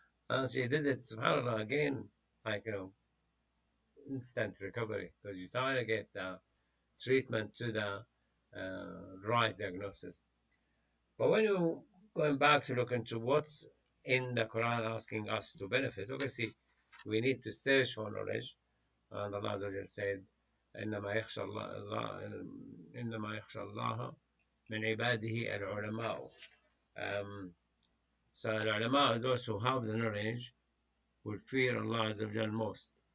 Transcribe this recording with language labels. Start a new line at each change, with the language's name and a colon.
English: And she did it, subhanAllah, again, like, instant recovery, because you try to get the treatment to the right diagnosis. But when you going back to look into what's in the Quran asking us to benefit, obviously we need to search for knowledge. And Allah Azza wa Jalla said,
Arabic: إنما يخشى الله إنما يخشى الله من عباده العلماء.
English: So the ulama, those who have the knowledge, will fear Allah Azza wa Jalla most.